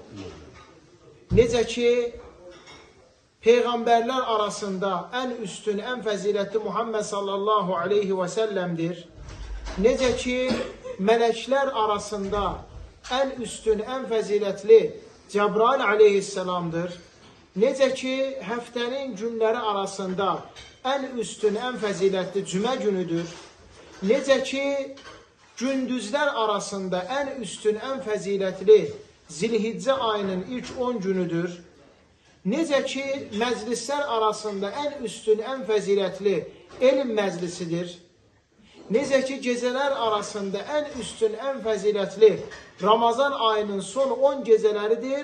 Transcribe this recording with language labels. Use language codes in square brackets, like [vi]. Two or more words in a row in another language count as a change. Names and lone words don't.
[az] Necə ki [tr] peygamberler arasında en üstün, en faziletli Muhammed sallallahu aleyhi ve sellem'dir. [az] Necə ki [tr] melekler arasında en üstün, en faziletli Cebrail aleyhisselam'dır. [az] Necə ki həftənin günləri arasında [tr] en üstün, en faziletli [az] cümə günüdür. Necə ki gündüzler arasında en üstün, en faziletli Zilhicce ayının ilk 10 günüdür. Necə ki meclisler arasında en üstün, en faziletli elm meclisidir. Necə ki geceler arasında en üstün, en faziletli Ramazan ayının son 10 geceleridir.